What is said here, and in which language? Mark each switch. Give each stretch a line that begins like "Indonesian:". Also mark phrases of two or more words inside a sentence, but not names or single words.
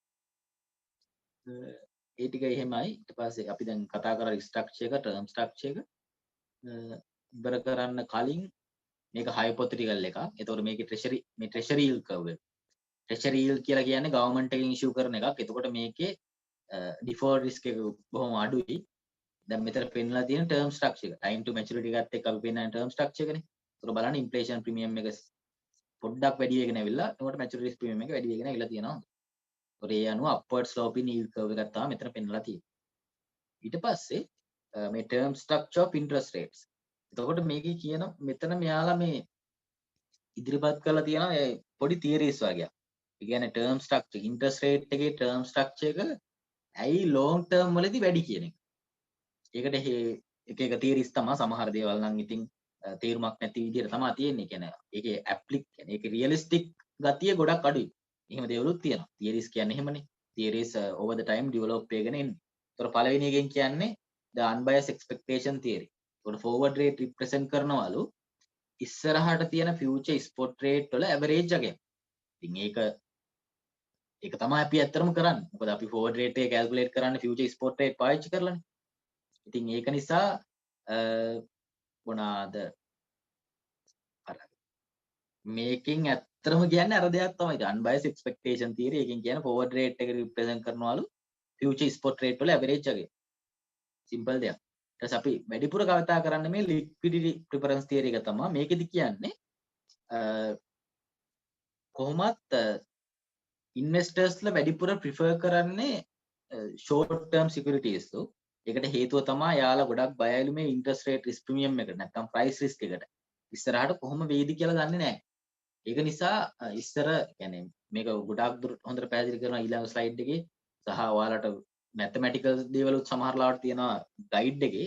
Sinhala: ඒ ටික එහෙමයි. ඊට පස්සේ අපි දැන් කතා කරා ස්ට්‍රක්චර් එක,
English: term structure
Sinhala: එක ඉවර කරන්න කලින් මේක hypothetical එකක්. එතකොට මේකේ
English: treasury yield curve
Sinhala: එක.
English: treasury yield
Sinhala: කියලා කියන්නේ government එකෙන් issue කරන එකක්. එතකොට මේකේ
English: default risk
Sinhala: එක බොහොම අඩුයි. දැන් මෙතන පෙන්නලා තියෙන
English: term structure
Sinhala: එක.
English: time to maturity
Sinhala: එකත් එක්ක අපි පෙන්නන
English: term structure
Sinhala: එකනේ. ඒතකොට බලන්න
English: inflation premium
Sinhala: එක පොඩ්ඩක් වැඩි වෙගෙන ඇවිල්ලා එතකොට
English: maturity risk premium
Sinhala: එක වැඩි වෙගෙන ඇවිල්ලා තියෙනවා. ඒතකොට ඒ අනුව
English: upward slope in yield curve
Sinhala: එකක් තමයි මෙතන පෙන්නලා තියෙන්නේ. ඊට පස්සේ මේ
English: term structure of interest rates.
Sinhala: එතකොට මේකේ කියන මෙතන මෙයාලා මේ ඉදිරිපත් කරලා තියෙනවා පොඩි theories වගේක්. ඒ කියන්නේ
English: term structure interest rate
Sinhala: එකේ
English: term structure
Sinhala: එක ඇයි
English: long term
Sinhala: වලදී වැඩි කියන එක. ඒකට එක එක theories තමයි. සමහර දේවල් නම් ඉතින් තේරුමක් නැති විදිහට තමයි තියෙන්නේ. කියන්නේ ඒකේ කියන්නේ ඒකේ realistic ගතිය ගොඩක් අඩුයි. එහෙම දේවලුත් තියෙනවා. theories කියන්නේ එහෙමනේ.
English: theories over the time develop
Sinhala: වෙගෙන එන්නේ. ඒතර පළවෙනි එකෙන් කියන්නේ
English: the unbiased expectation theory.
Sinhala: ඒකට
English: forward rate represent
Sinhala: කරනවලු ඉස්සරහට තියෙන
English: future spot rate
Sinhala: වල average එකක්. ඉතින් ඒක තමයි අපි ඇත්තටම කරන්නේ. මොකද අපි
English: forward rate
Sinhala: එක calculate කරන්නේ
English: future spot rate
Sinhala: පාවිච්චි කරලානේ. ඉතින් ඒක නිසා මොනවාද අර මේකෙන් ඇත්තටම කියන්නේ අර දෙයක් තමයි.
English: unbiased expectation theory
Sinhala: එකෙන් කියන්නේ
English: forward rate
Sinhala: එක represent කරනවලු
English: future spot rate
Sinhala: වල average එකක්. simple දෙයක්. ඊට පස්සේ අපි වැඩිපුර කතා කරන්නේ මේ
English: liquidity preference theory
Sinhala: එක තමයි. මේකෙදි කියන්නේ කොහොමත් ඉන්වෙස්ටර්ස්ලා වැඩිපුර ප්‍රිෆර් කරන්නේ
English: short term securities.
Sinhala: ඒකට හේතුව තමයි යාලා ගොඩක් බයයිලු මේ
English: interest rate risk premium
Sinhala: එකට නැත්නම්
English: price risk
Sinhala: එකට. ඉස්සරහට කොහොම වෙයිද කියලා දන්නේ නැහැ. ඒක නිසා ඉස්සර කියන්නේ මේක ගොඩක් දුර හොඳට පැහැදිලි කරනවා ඊළඟ ස්ලයිඩ් එකේ සහ ඔයාලට mathematical දේවලුත් සමහර ලාවට තියෙනවා ගයිඩ් එකේ.